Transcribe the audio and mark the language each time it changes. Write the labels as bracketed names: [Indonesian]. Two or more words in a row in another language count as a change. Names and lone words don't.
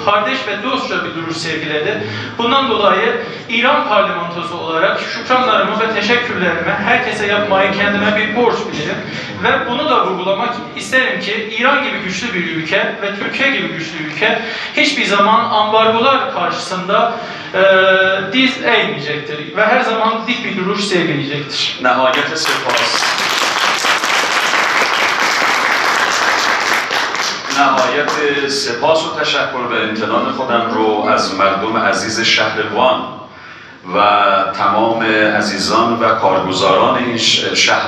[Turkish] Kardeş ve dostça bir duruş sergiledi. Bundan dolayı İran parlamentosu olarak şükranlarımı ve teşekkürlerimi herkese yapmayı kendime bir borç bilirim. Ve bunu da vurgulamak isterim ki İran gibi güçlü bir ülke ve Türkiye gibi güçlü ülke hiçbir zaman ambargolar karşısında diz eğmeyecektir ve her zaman dik bir duruş sergileyecektir. [Persian] نهایت سپاس. نهایت سپاس و تشکر و امتنان خودم رو از مردم عزیز شهر وان و تمام عزیزان و کارگزاران این شهر